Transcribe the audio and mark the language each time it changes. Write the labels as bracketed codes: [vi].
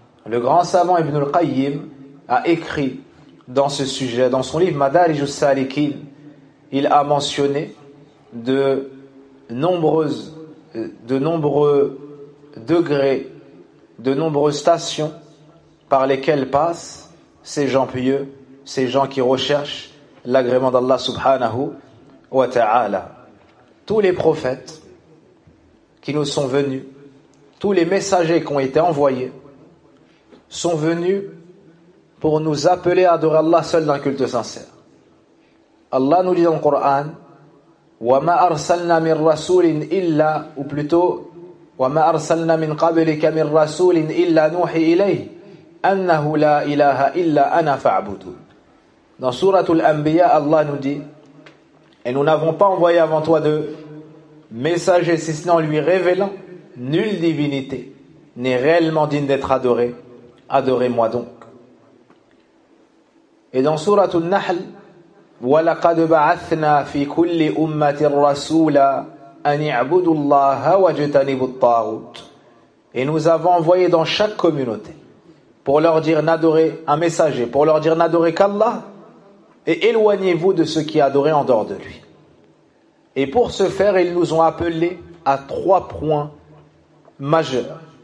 [fr] Le grand savant Ibn al-Qayyim a écrit dans ce sujet, dans son livre Madarij al-Salikin, il a mentionné de nombreux degrés, de nombreuses stations par lesquelles passent ces gens pieux, ces gens qui recherchent l'agrément d'Allah subhanahu wa ta'ala. Tous les prophètes qui nous sont venus, tous les messagers qui ont été envoyés, sont venus pour nous appeler à adorer Allah seul d'un culte sincère. Allah nous dit dans le Coran, [ar] وَمَا أَرْسَلْنَا مِنْ رَسُولٍ إِلَّا [fr] ou plutôt [ar] وَمَا أَرْسَلْنَا مِنْ قَبْلِكَ مِنْ رَسُولٍ إِلَّا نُوحِي إِلَيْهِ أَنَّهُ لَا إِلَهَ إِلَّا أَنَا فَعْبُدُونَ. [fr] Dans sourate Al-Anbiya, Allah nous dit, et nous n'avons pas envoyé avant toi de messager si ce n'est en lui révélant, nulle divinité n'est réellement digne d'être adorée, adorez-moi donc. Et dans sourate Al-Nahl, [ar] وَلَقَدْ بَعَثْنَا فِي كُلِّ أُمَّةٍ رَسُولًا أَنْ يَعْبُدُوا اللَّهَ وَجَتَنِبُوا الطَّاغُوتِ. [fr] Et nous avons envoyé dans chaque communauté pour leur dire n'adorez un messager, pour leur dire n'adorez qu'Allah et éloignez-vous de ceux qui adoraient en dehors de lui. Et pour ce faire, ils nous ont appelés à trois points majeurs.